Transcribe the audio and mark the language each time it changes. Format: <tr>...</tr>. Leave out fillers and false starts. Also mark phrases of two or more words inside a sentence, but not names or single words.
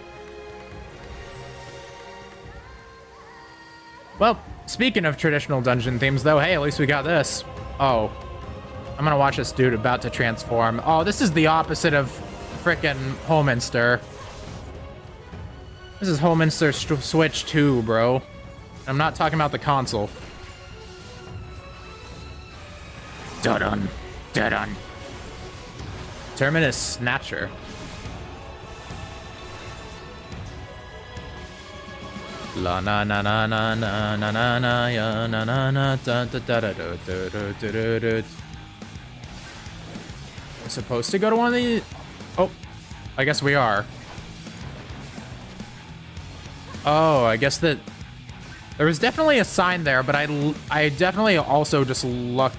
<en>Well, speaking of traditional dungeon themes, though, hey, at least we got this. Oh. I'm gonna watch this dude about to transform. Oh, this is the opposite of frickin' Holminster. This is Holminster Switch 2, bro. I'm not talking about the console. Dun-dun. Dun-dun. Terminus Snatcher. La na na na na na na na na ya na na na da da da da da da da da. We're supposed to go to one of these. Oh, I guess we are. Oh, I guess that there was definitely a sign there, but I definitely also just looked.</en>